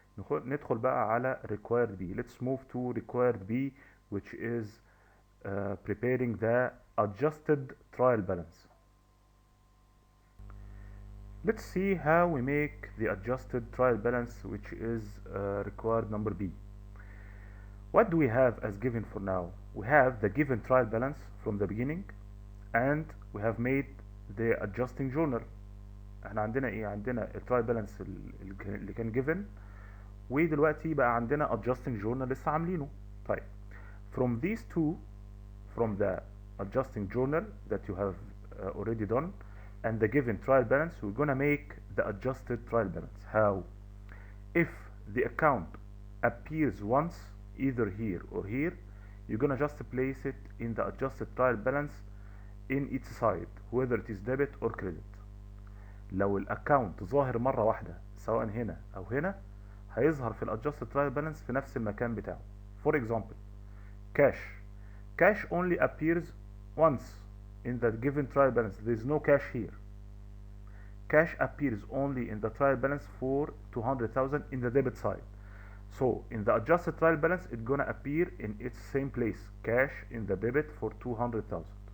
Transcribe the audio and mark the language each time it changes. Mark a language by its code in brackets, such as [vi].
[ar] ندخل بقى على [en] required B. Let's move to required B, which is preparing the adjusted trial balance. Let's see how we make the adjusted trial balance, which is required number B. What do we have as given for now? We have the given trial balance from the beginning, and we have made the adjusting journal. [ar] احنا عندنا ايه؟ عندنا الترايل بالانس اللي كان given، ودلوقتي بقى عندنا [en] adjusting journal [ar] لسه عاملينه. [en] طيب from these two, from the adjusting journal that you have already done and the given trial balance, we're gonna make the adjusted trial balance. How? If the account appears once either here or here, you're gonna just place it in the adjusted trial balance in each side, whether it is debit or credit. [ar] لو الاكونت ظاهر مرة واحدة سواء هنا او هنا، هيظهر في الادجستد ترايل بالانس في نفس المكان بتاعه. [en] For example, cash only appears once in the given trial balance. There is no cash here. Cash appears only in the trial balance for 200,000 in the debit side. So in the adjusted trial balance, it's gonna appear in its same place, cash in the debit for 200,000.